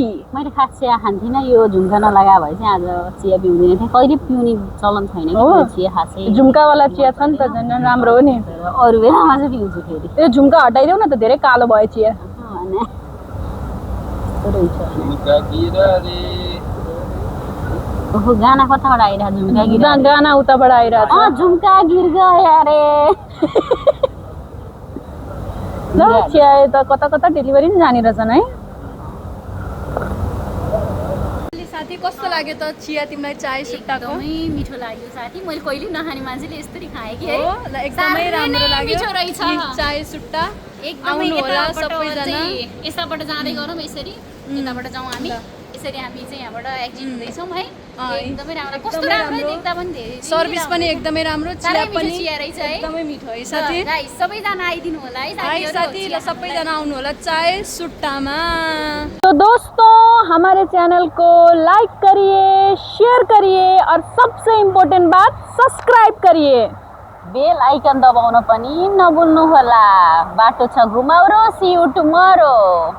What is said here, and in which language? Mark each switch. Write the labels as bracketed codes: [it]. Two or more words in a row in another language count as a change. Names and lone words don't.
[ne] मैले खास चिया खान्थिनँ यो झुम्का नलगा भए चाहिँ आज चिया पिउँदैन थिएँ कहिले पिउने चलन छैन कि चिया खासै झुम्कावाला चिया छ नि त झन् राम्रो हो नि अरू बेलामा चाहिँ पिउँछु फेरि त्यो झुम्का हटाइदेऊ न त धेरै कालो भयो चिया ओहो गाना कताबाट आइरहेको झुम्का गिर गाना उताबाट आइरहेको झुम्का गिर गयो अरे ल चिया त कता कता डेलिभरी नि जाने रहेछन् है साथी कस्तो लाग्यो त चिया तिमीलाई चाय सुट्टाको एकदमै मिठो लाग्यो साथी मैले कहिले नखाने मान्छेले यसरी खाएँ कि है एकदमै राम्रो लाग्यो मिठो रहेछ चाय सुट्टा एकदमै होला सबैजना यताबाट जाँदै गरौँ यसरी यताबाट जाउँ हामी यसरी हामी चाहिँ यहाँबाट एक्जिट हुँदैछौँ है एकदमै राम्रो कस्तो राम्रो देख्दा पनि धेरै सर्भिस पनि एकदमै राम्रो चिया पनि चिया रहेछ है एकदमै मिठो है साथी गाइस सबैजना आइदिनु होला है साथी ल सबैजना आउनु होला चाय सुट्टामा [hi] तो दोस्तों हमारे चैनल को लाइक करिए शेयर करिए और सबसे इम्पोर्टेंट बात सब्सक्राइब करिए [ne] बेल आइकन दबाउन पनि नभुल्नु होला बाटो छ घुमाउरो [en] see you tomorrow